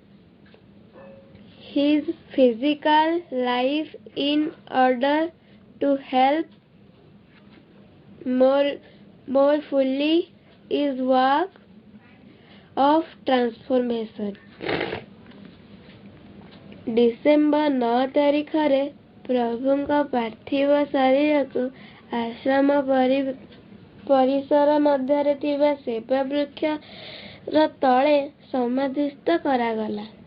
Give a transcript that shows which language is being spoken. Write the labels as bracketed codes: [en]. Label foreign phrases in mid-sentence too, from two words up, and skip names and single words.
[en] his physical life in order to help more fully his work of transformation। [or] ଡିସେମ୍ବର 9 ତାରିଖରେ ପ୍ରଭୁଙ୍କ ପାର୍ଥିବ ଶରୀରକୁ ଆଶ୍ରମ ପରିସର ମଧ୍ୟରେ ଥିବା ସେବା ବୃକ୍ଷର ତଳେ ସମାଧିସ୍ଥ କରାଗଲା।